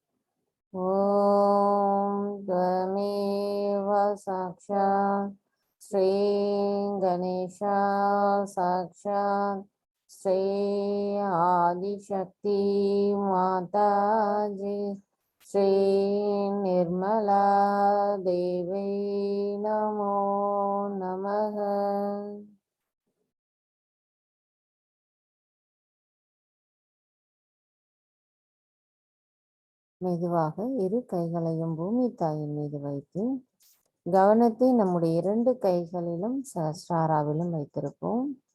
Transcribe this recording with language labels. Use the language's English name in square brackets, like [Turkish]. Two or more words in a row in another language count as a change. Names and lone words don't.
[Sanskrit] ॐ त्वमेव साक्षात् श्री गणेशा साक्षात् श्री आदिशक्ति माताजी श्री निर्मला देवी नमो नमः। [Tamil] மெதுவாக இரு கைகளையும் பூமி தாயின் மீது வைத்து கவனத்தை நம்முடைய 2 கைகளிலும் சஹஸ்ராராவிலும் வைத்திருப்போம்.